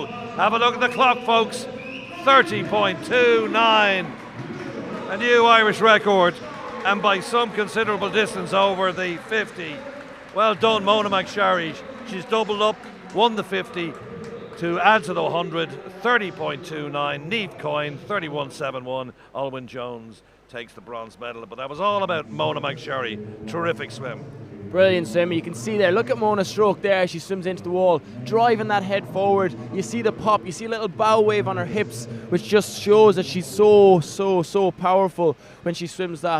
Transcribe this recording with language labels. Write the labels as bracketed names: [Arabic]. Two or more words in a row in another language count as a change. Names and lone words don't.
[English] Have a look at the clock, folks. 30.29, a new Irish record, and by some considerable distance over the 50. Well done, Mona McSharry. She's doubled up, won the 50 to add to the 100. 30.29. Niamh Coyne 31.71. Alwyn Jones takes the bronze medal, but that was all about Mona McSharry. Terrific swim. Brilliant swim. You can see there, look at Mona's stroke there as she swims into the wall, driving that head forward. You see the pop, you see a little bow wave on her hips, which just shows that she's so powerful when she swims that.